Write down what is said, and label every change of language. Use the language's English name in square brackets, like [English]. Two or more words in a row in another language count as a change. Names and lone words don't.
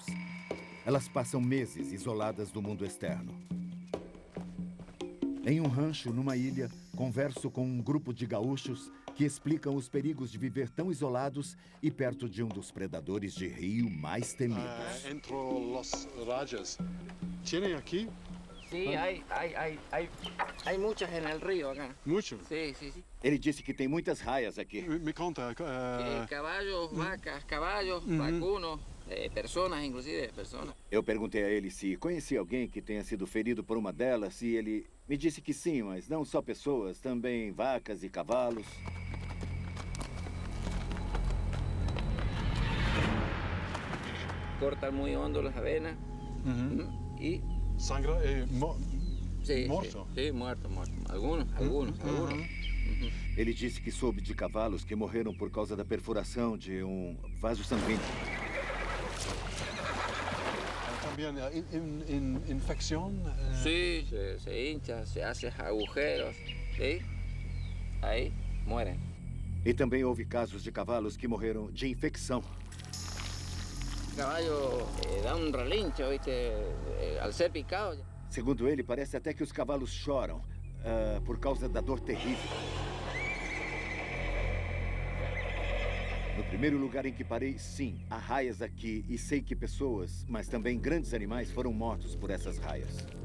[Portuguese] Elas passam meses isoladas do mundo externo. Em um rancho, numa ilha, converso com um grupo de gaúchos que explicam os perigos de viver tão isolados e perto de um dos predadores de rio mais temidos. Entre os rajas, [Spanish] ¿tienen aquí? Sí, hay muchas en el río acá. Mucho. Sí, sí, sí. [Portuguese] Ele disse que tem muitas raias aqui. Me conta. [Spanish] Caballos, vacas, caballos, vacunos, personas, inclusive, personas. [Portuguese] Eu perguntei a ele se conhecia alguém que tenha sido ferido por uma delas e ele me disse que sim, mas não só pessoas, também vacas e cavalos. [Spanish] Cortan muy hondo las avenas y... Sangra Sí, [Portuguese] morto? [Spanish] Sí, muerto. Algunos. [Portuguese] Ele disse que soube de cavalos que morreram por causa da perfuração de um vaso sanguíneo. [Spanish] También infección. Sí, se hincha, se hace agujeros, ¿sí? Ahí mueren. [Portuguese] E também houve casos de cavalos que morreram de infecção. [Spanish] El caballo da un relincho, ¿viste? Al ser picado. [Portuguese] Segundo ele, parece até que os cavalos choram por causa da dor terrível. No primeiro lugar em que parei, sim, há raias aqui e sei que pessoas, mas também grandes animais foram mortos por essas raias.